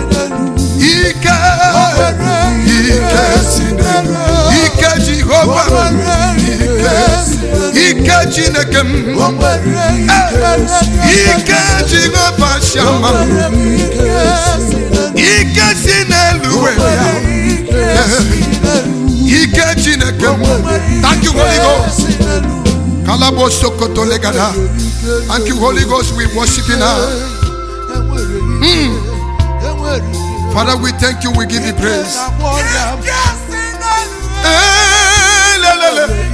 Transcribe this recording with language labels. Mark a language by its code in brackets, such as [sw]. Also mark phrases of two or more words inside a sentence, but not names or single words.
[ig] Ike, ike si n'elu. Ike Jehova. Ike, ike Chineke m. Ike Jehova Shammah. Ike si n'elu wee bịa. Ike Chineke m. [en] Thank you, Holy Ghost. Kalabo Sokoto Legada. Thank you, Holy Ghost. We worship you now. Mm. Father, we thank you. We give you praise. Eh, le, le, le.